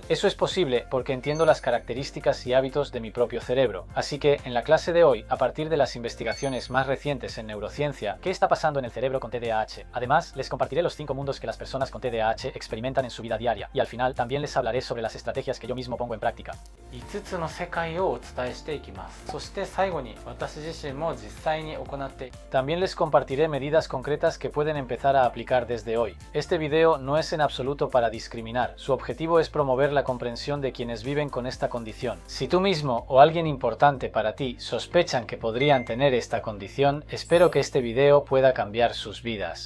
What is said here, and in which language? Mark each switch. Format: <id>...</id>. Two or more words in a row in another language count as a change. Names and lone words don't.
<es>Eso es posible porque entiendo las características y hábitos de mi propio cerebro. Así que en la clase de hoy, a partir de las investigaciones más recientes en neurociencia, ¿qué está pasando en el cerebro con TDAH? Además, les compartiré los 5 mundos que las personas con TDAH experimentan en su vida diaria y al final también les hablaré sobre las estrategias que yo mismo pongo en práctica.</es> <ja>5 つの世界をお伝えしていきます。そして最後に私自身も実際に行って</ja> <es>También les compartiré medidas concretas que pueden empezar a aplicar desde hoy. Este video no es en absoluto para discriminar, su objetivo es promover la comprensión de quienes viven con esta condición. Si tú mismo o alguien importante para ti sospechan que podrían tener esta condición, espero que este video pueda cambiar sus vidas.</es>